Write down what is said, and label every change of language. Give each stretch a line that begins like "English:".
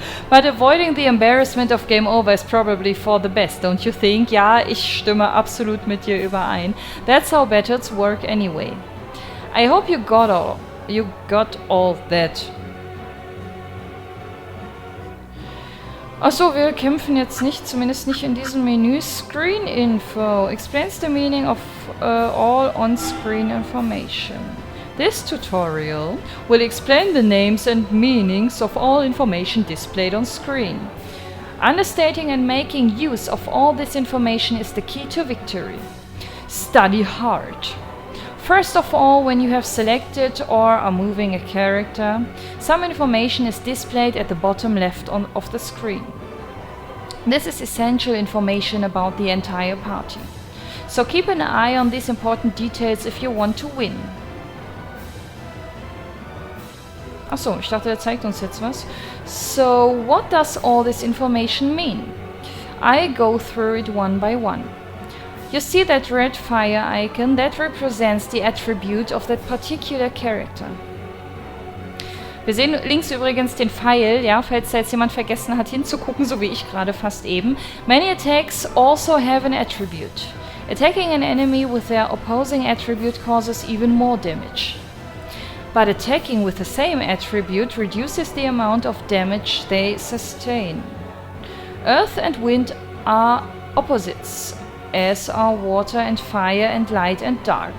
English: But avoiding the embarrassment of game over is probably for the best, don't you think?
German: Ja, ich stimme absolut mit dir überein.
English: That's how battles work anyway. I hope you got all that.
German: Achso, wir kämpfen jetzt nicht, zumindest nicht in diesem Menü.
English: Screen Info explains the meaning of all on-screen information. This tutorial will explain the names and meanings of all information displayed on screen. Understanding and making use of all this information is the key to victory. Study hard. First of all, when you have selected or are moving a character, some information is displayed at the bottom left of the screen. This is essential information about the entire party. So keep an eye on these important details if you want to win.
German: Achso, ich dachte, er zeigt uns jetzt was.
English: So, what does all this information mean? I go through it one by one. You see that red fire icon that represents the attribute of that particular character.
German: Wir sehen links übrigens den Pfeil, ja, falls da jetzt jemand vergessen hat hinzugucken, so wie ich gerade fast eben.
English: Many attacks also have an attribute. Attacking an enemy with their opposing attribute causes even more damage. But attacking with the same attribute reduces the amount of damage they sustain. Earth and wind are opposites, as are water and fire and light and dark.